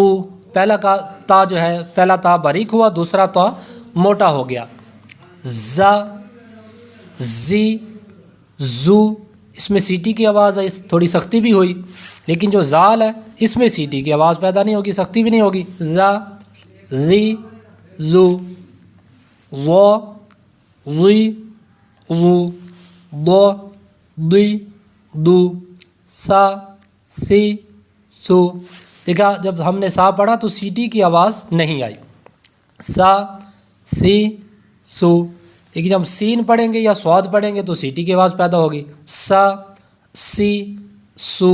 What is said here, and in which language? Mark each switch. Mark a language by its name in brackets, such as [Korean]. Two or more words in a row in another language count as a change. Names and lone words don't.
[Urdu] پہلا تا جو ہے، پہلا تا باریک ہوا، دوسرا تا موٹا ہو گیا۔ ز، زی، زو، اس میں سیٹی کی آواز ہے، تھوڑی سختی بھی ہوئی، لیکن جو زال ہے اس میں سیٹی کی آواز پیدا نہیں ہوگی، سختی بھی نہیں ہوگی۔ ز، زی، زو، زو، زی، زو، دو، دی، دو، سا، سی، سو۔ دیکھا جب ہم نے سا پڑھا تو سیٹی کی آواز نہیں آئی، سا، سی، سو۔ لیکن جب سین پڑھیں گے یا صاد پڑھیں گے تو سیٹی کی آواز پیدا ہوگی، سا، سی، سو۔